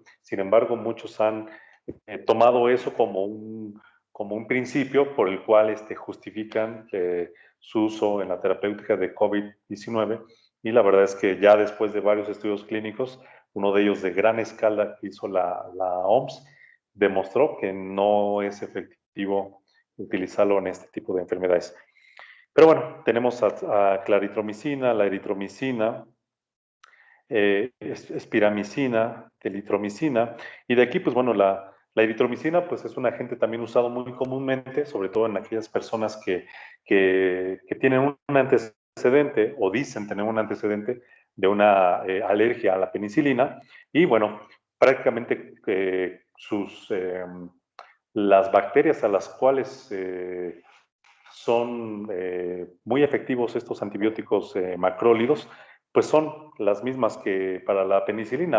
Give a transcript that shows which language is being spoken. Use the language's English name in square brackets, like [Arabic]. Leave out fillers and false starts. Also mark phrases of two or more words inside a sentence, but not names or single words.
[Spanish] Sin embargo, muchos han tomado eso como un principio por el cual justifican su uso en la terapéutica de COVID-19, y la verdad es que ya después de varios estudios clínicos, uno de ellos de gran escala que hizo la OMS, demostró que no es efectivo utilizarlo en este tipo de enfermedades. Pero bueno, tenemos a claritromicina, la eritromicina, espiramicina, telitromicina, y de aquí, pues bueno, la eritromicina pues es un agente también usado muy comúnmente, sobre todo en aquellas personas que tienen un antecedente, o dicen tener un antecedente una alergia a la penicilina. Y bueno, prácticamente las bacterias a las cuales son muy efectivos estos antibióticos macrólidos, pues son las mismas que para la penicilina.